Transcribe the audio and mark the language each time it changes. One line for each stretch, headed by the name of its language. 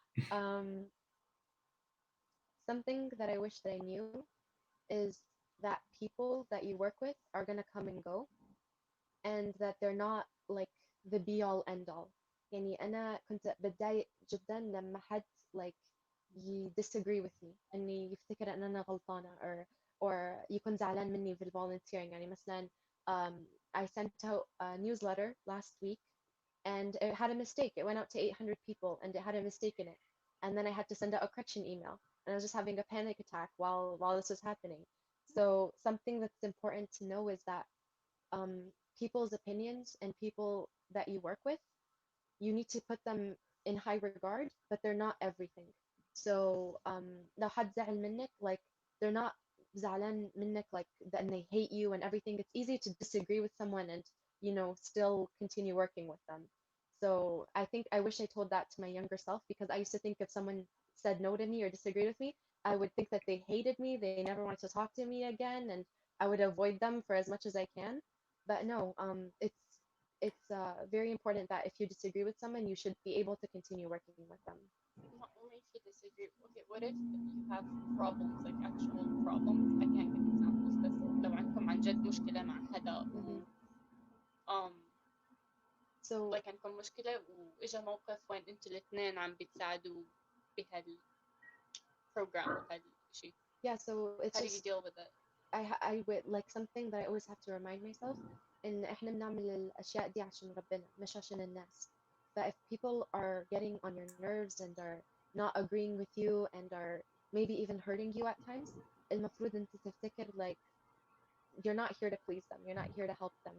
English: um, Something that I wish that I knew is that people that you work with are gonna come and go, and that they're not like the be all end all.
Arabic: يعني أنا كنت بتضايق جدا لما حد
English: like disagree with me
Arabic: إني يفتكر إن أنا غلطانة or يكون زعلان مني في volunteering. يعني مثلا
English: I sent out a newsletter last week and it had a mistake. It went out to 800 people and it had a mistake in it. And then I had to send out a correction email. And I was just having a panic attack while this was happening. So something that's important to know is that um, people's opinions and people that you work with, you need to put them in high regard, but they're not everything. So
Arabic: لو حد زعل منك,
English: like they're not
Arabic: زعلان منك
English: like that and they hate you and everything. It's easy to disagree with someone and still continue working with them. So I think I wish I told that to my younger self because I used to think if someone said no to me or disagreed with me, I would think that they hated me, they never wanted to talk to me again, and I would avoid them for as much as I can. But no, it's very important that if you disagree with someone, you should be able to continue working with them. not only if you disagree. Okay, what if you have problems like actual problems? I can't give examples
Arabic: بس لو عندكم عن جد مشكلة مع حدا
English: Mhm. um So
Arabic: like عندكم مشكلة وإجا موقف وين انتوا الاثنين عم بتساعدوا بهالبروجرام أو هالشيء.
English: yeah, so How it's do you just deal with it? I would like something that I always have to remind myself
Arabic: إن إحنا بنعمل الأشياء دي عشان ربنا مش عشان الناس.
English: But if people are getting on your nerves and are not agreeing with you and are maybe even hurting you at times,
Arabic: المفروض أنت تفتكر
English: like you're not here to please them. You're not here to help them.